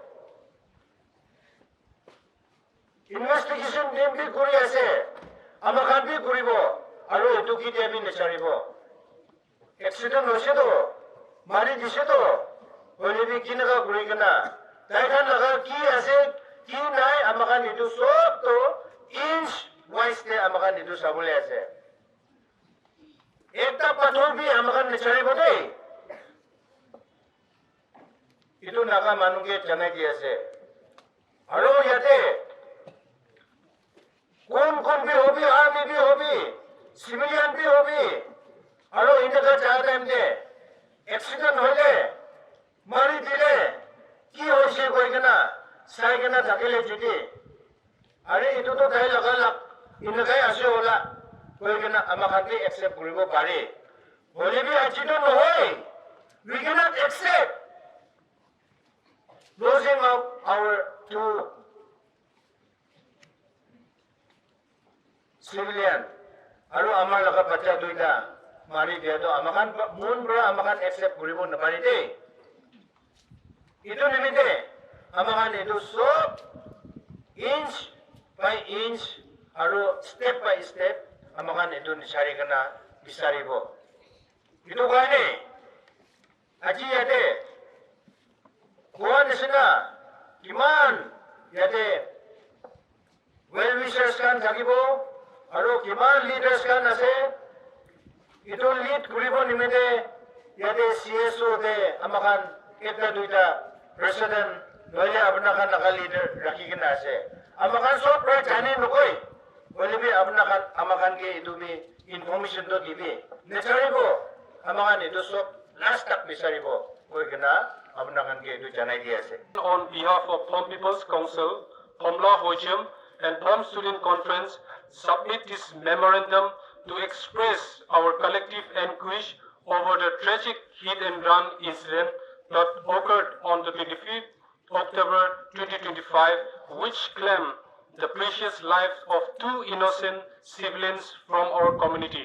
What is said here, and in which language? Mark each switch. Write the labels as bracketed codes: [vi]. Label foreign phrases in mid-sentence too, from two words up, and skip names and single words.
[en] Investigation team [nag] bi kuri ase. Amakan bi kuribo. Aro itu kite bi nesari bo. Accident hoise to. Mari dise to. Hoile bi jinaka kuri kana. Taikan laga ki ase. Ki nai amakan itu sob to [en] inch wise [nag] te amakan itu sabule ase. Ekta pathor bi amakan nesari bote. Itu naga manuke janai di ase. Aro yate kon bi hobi, army bi hobi, civilian bi hobi. Aro indaka cha time de accident hoile mari dile ki hoise koi kana sai kana thakele jiti. Are itu to dai laga indaka ase hola koi kana amakan ke accept koribo pare. Hole bi accident no hoy. [en] We cannot accept losing of our two civilian. [nag] Aro amar laga bacha duita mari dia to amakan mun bra amakan accept koribo na pare de. Itu nimite amakan itu sob [en] inch by inch [nag] aro [en] step by step [nag] amakan itu nisari kana bisaribo. Itu kane aji yate kuan desina kiman yate [en] well wishers [nag] kan thakibo aro kiman leaders kan ase itu lead kuribo nimite yate CSO de amakan ekta duita president noile apna kan naka leader rakhi kena ase amakan sob pra jane nokoi boile bi apna kan amakan ke itu bi information to dibi nesaribo amakan itu sob last tak bisaribo koi kena apna kan ke itu janai di ase. [en] On behalf of Phom People's Council, Phomla Hojam and Phom Student Conference submit this memorandum to express our collective anguish over the tragic hit and run incident that occurred on the 25th October 2025, which claimed the precious lives of two innocent civilians from our community.